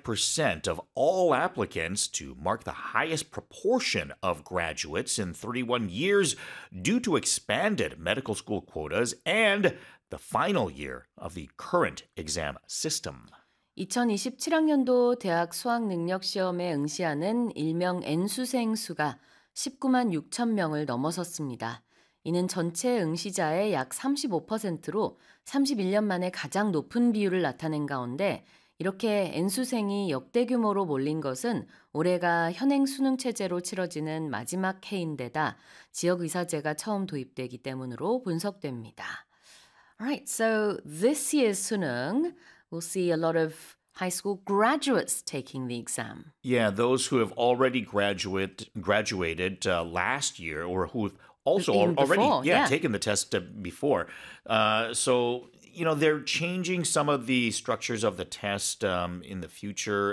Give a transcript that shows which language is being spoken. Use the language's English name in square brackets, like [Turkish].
[English] 5% of all applicants to mark the highest proportion of graduates in 31 years due to expanded medical school quotas and the final year of the current exam system. [Korean] 2027학년도 대학 수학 능력 시험에 응시하는 일명 N수생 수가 19만 6천 명을 넘어섰습니다. 이는 전체 응시자의 약 35%로 31년 만에 가장 높은 비율을 나타낸 가운데 이렇게 N수생이 역대 규모로 몰린 것은 올해가 현행 수능 체제로 치러지는 마지막 해인데다 지역 의사제가 처음 도입되기 때문으로 분석됩니다. [English] Alright, so this year's 수능, we'll see a lot of high school graduates taking the exam. Yeah, those who have already graduated last year or who've also already taken the test before. So, you know, they're changing some of the structures of the test in the future.